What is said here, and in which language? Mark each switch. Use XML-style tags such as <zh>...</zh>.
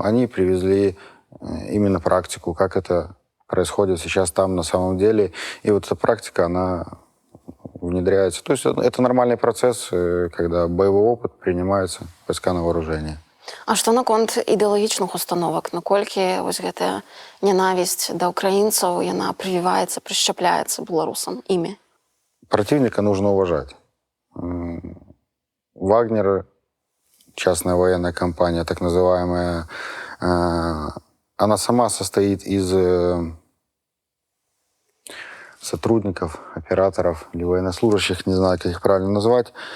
<ru>Они привезли именно практику, как это происходит сейчас там на самом деле. И вот эта практика, она внедряется. То есть это нормальный процесс, когда боевой опыт принимается войска на вооружение.</ru> <be>А што наконт ідэалагічных установак? Наколькі вось гэтая нянавісць да украінцаў, яна прививаецца, прищепляецца беларусам імі?</be> <ru>Противника нужно уважать. Вагнер, частная военная компания, так называемая, она сама состоит из сотрудников, операторов или военнослужащих, не знаю, как их правильно назвать.</ru>